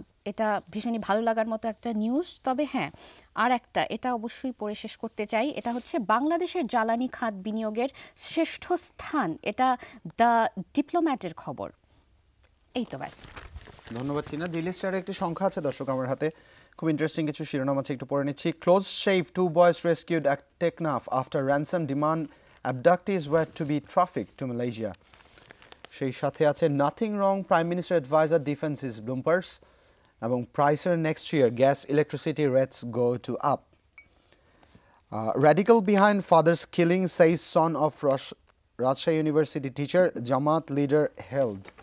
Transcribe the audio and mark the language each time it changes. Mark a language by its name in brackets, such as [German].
[Bangla] এটা ভীষণই ভালো লাগার মতো একটা নিউজ। তবে হ্যাঁ, আর একটা এটা অবশ্যই পড়ে শেষ করতে চাই। এটা হচ্ছে বাংলাদেশের জ্বালানি খাত বিনিয়োগের শ্রেষ্ঠ স্থান, এটা দ্য ডিপ্লোম্যাটের খবর। এই তো ব্যাস। ধন্যবাদ টিনা। ডেইলি স্টারের একটি সংখ্যা আছে দর্শক আমার হাতে, খুব ইন্টারেস্টিং কিছু শিরোনাম আছে, একটু পড়ে নিচ্ছি। [English] Close shave, 2 boys rescued at Teknaf after ransom demand, abductees were to be trafficked to Malaysia। [Bangla] সেই সাথে আছে [English] Nothing wrong, prime minister adviser defence is bloopers, এবং প্রাইসের next year gas electricity rates go to up. Radical behind father's killing says son of Rajshahi university teacher, Jamaat leader held.